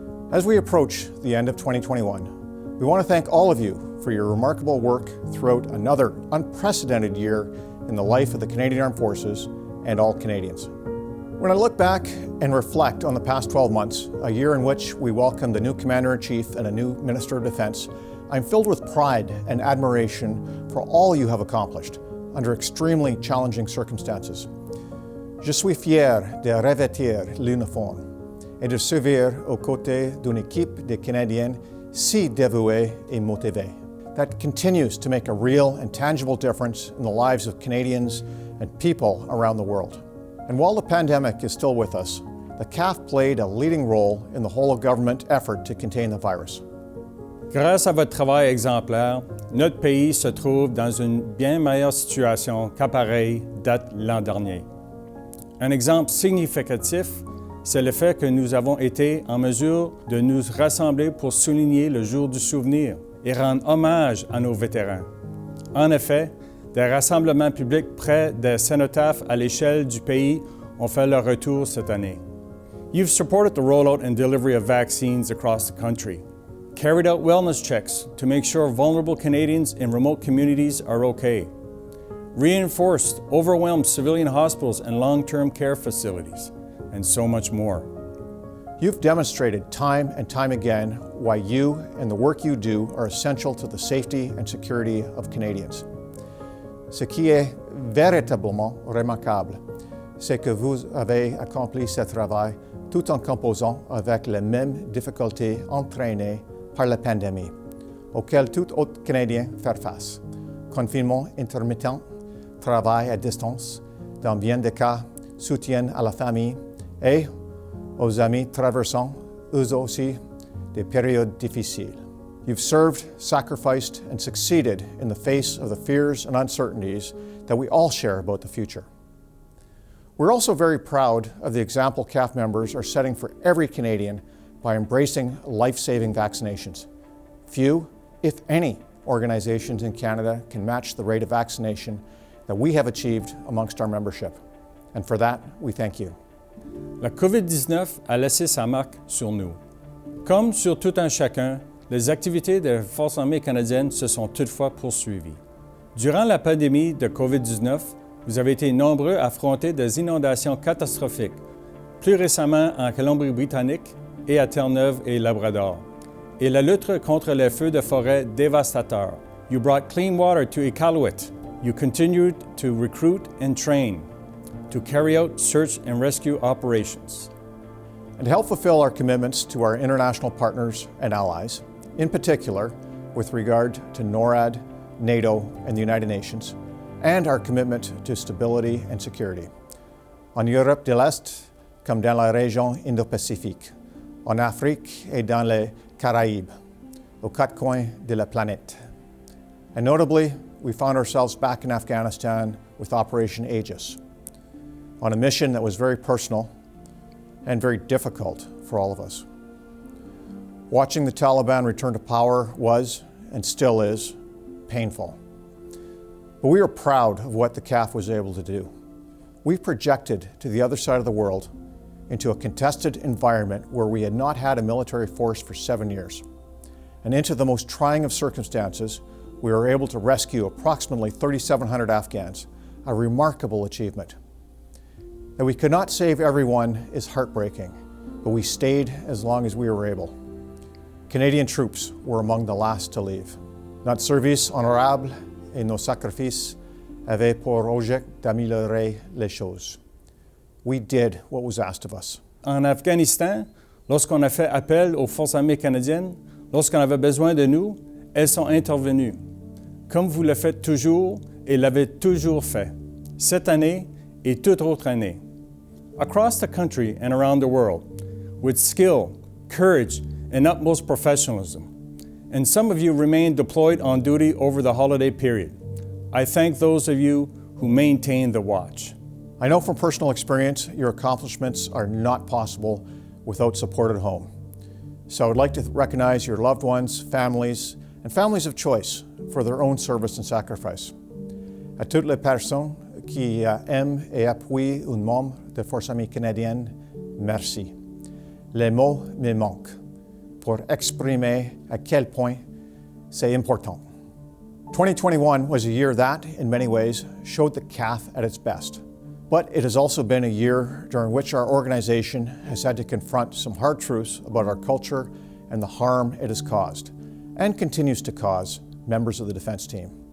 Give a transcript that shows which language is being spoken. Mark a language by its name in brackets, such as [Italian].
[English] As we approach the end of 2021, we want to thank all of you for your remarkable work throughout another unprecedented year in the life of the Canadian Armed Forces and all Canadians. When I look back and reflect on the past 12 months, a year in which we welcomed a new Commander-in-Chief and a new Minister of Defence, I'm filled with pride and admiration for all you have accomplished under extremely challenging circumstances. [French] Je suis fier de revêtir l'uniforme et de servir aux côtés d'une équipe de Canadiens si dévouée et motivée [English] that continues to make a real and tangible difference in the lives of Canadians and people around the world. And while the pandemic is still with us, the CAF played a leading role in the whole-of-government effort to contain the virus. [French] Grâce à votre travail exemplaire, notre pays se trouve dans une bien meilleure situation qu'à pareille date l'an dernier. Un exemple significatif, c'est le fait que nous avons été en mesure de nous rassembler pour souligner le jour du souvenir et rendre hommage à nos vétérans. En effet, des rassemblements publics près des cénotaphes à l'échelle du pays ont fait leur retour cette année. [English] You've supported the rollout and delivery of vaccines across the country, carried out wellness checks to make sure vulnerable Canadians in remote communities are okay, reinforced overwhelmed civilian hospitals and long-term care facilities, and so much more. You've demonstrated time and time again why you and the work you do are essential to the safety and security of Canadians. [French] Ce qui est véritablement remarquable, c'est que vous avez accompli ce travail tout en composant avec les mêmes difficultés entraînées par la pandémie, auxquelles tout autre Canadien fait face. Confinement intermittent, travail à distance, dans bien des cas, soutien à la famille et aux amis traversant, eux aussi, des périodes difficiles. [English] You've served, sacrificed, and succeeded in the face of the fears and uncertainties that we all share about the future. We're also very proud of the example CAF members are setting for every Canadian by embracing life-saving vaccinations. Few, if any, organizations in Canada can match the rate of vaccination that we have achieved amongst our membership. And for that, we thank you. [French] La COVID-19 a laissé sa marque sur nous. Comme sur tout un chacun, les activités des Forces armées canadiennes se sont toutefois poursuivies. Durant la pandémie de COVID-19, vous avez été nombreux à affronter des inondations catastrophiques, plus récemment en Colombie-Britannique et à Terre-Neuve et Labrador, et la lutte contre les feux de forêt dévastateurs. [English] You brought clean water to Iqaluit. You continued to recruit and train to carry out search and rescue operations. And to help fulfill our commitments to our international partners and allies, in particular with regard to NORAD, NATO, and the United Nations, and our commitment to stability and security. [French] En Europe de l'Est, comme dans la région Indo-Pacifique, en Afrique et dans les Caraïbes, aux quatre coins de la planète. [English] And notably, we found ourselves back in Afghanistan with Operation Aegis, on a mission that was very personal and very difficult for all of us. Watching the Taliban return to power was, and still is, painful. But we are proud of what the CAF was able to do. We projected to the other side of the world into a contested environment where we had not had a military force for 7 years. And into the most trying of circumstances, we were able to rescue approximately 3,700 Afghans, a remarkable achievement. That we could not save everyone is heartbreaking, but we stayed as long as we were able. Canadian troops were among the last to leave. [French] Notre service honorable et nos sacrifices avaient pour objet d'améliorer les choses. [English] We did what was asked of us. [French] En Afghanistan, lorsqu'on a fait appel aux Forces armées canadiennes, lorsqu'on avait besoin de nous, elles sont intervenues. Comme vous le faites toujours et l'avez toujours fait, cette année et toute autre année. [English] Across the country and around the world, with skill, courage, and utmost professionalism. And some of you remain deployed on duty over the holiday period. I thank those of you who maintain the watch. I know from personal experience your accomplishments are not possible without support at home. So I'd like to recognize your loved ones, families, and families of choice for their own service and sacrifice. [French] À toutes les personnes qui aiment et appuient un membre de Force Armée canadienne, merci. Les mots me manquent pour exprimer à quel point c'est important. [English] 2021 was a year that, in many ways, showed the CAF at its best. But it has also been a year during which our organization has had to confront some hard truths about our culture and the harm it has caused, and continues to cause, members of the defense team.